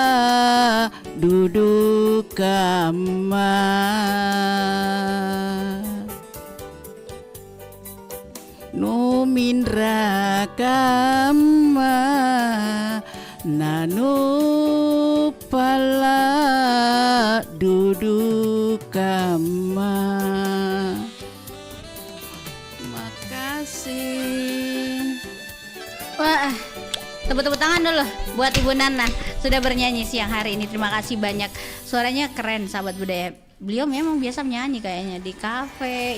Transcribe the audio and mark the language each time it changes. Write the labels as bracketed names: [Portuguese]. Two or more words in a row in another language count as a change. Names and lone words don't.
[Indonesian] duduk kama numindra kama nanu pala duduk kama. Makasih. Wah, tepuk-tepuk tangan dulu buat Ibu Nana sudah bernyanyi siang hari ini. Terima kasih banyak. Suaranya keren, sahabat budaya. Beliau memang biasa menyanyi kayaknya di kafe.